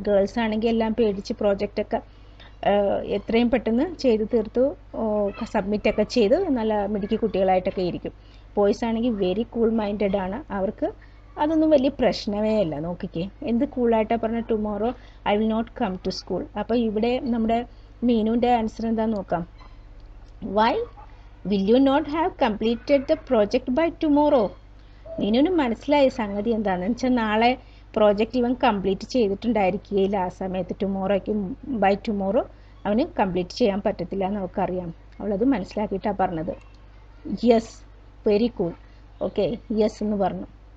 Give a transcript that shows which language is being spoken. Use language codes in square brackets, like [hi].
[ml] Girls ആണെങ്കിൽ എല്ലാം പേടിച്ച് പ്രോജക്റ്റൊക്കെ എത്രയും പെട്ടെന്ന് ചെയ്ത് തീർത്തു സബ്മിറ്റൊക്കെ ചെയ്ത് നല്ല മിടുക്കി കുട്ടികളായിട്ടൊക്കെ ഇരിക്കും. ബോയ്സ് ആണെങ്കിൽ വെരി കൂൾ മൈൻഡഡ് ആണ്. അവർക്ക് അതൊന്നും വലിയ പ്രശ്നമേ അല്ല. നോക്കിക്കേ എന്ത് കൂളായിട്ടാണ് പറഞ്ഞ [en] Tomorrow I will not come to school. [ml] അപ്പോൾ ഇവിടെ നമ്മുടെ മീനുവിൻ്റെ ആൻസർ എന്താണെന്ന് നോക്കാം. [en] Why will you not have completed the project by tomorrow? [ml] മീനുവിന് മനസ്സിലായ സംഗതി എന്താണെന്ന് വെച്ചാൽ നാളെ പ്രോജക്റ്റ് ഇവൻ കംപ്ലീറ്റ് ചെയ്തിട്ടുണ്ടായിരിക്കുകയില്ല. ആ സമയത്ത് ബൈ ടുമോറോ അവന് കംപ്ലീറ്റ് ചെയ്യാൻ പറ്റത്തില്ല എന്ന് അവൾക്കറിയാം. അവളത് മനസ്സിലാക്കിയിട്ടാണ് പറഞ്ഞത്. [en] yes, very cool, okay, yes [ml] എന്ന് പറഞ്ഞു.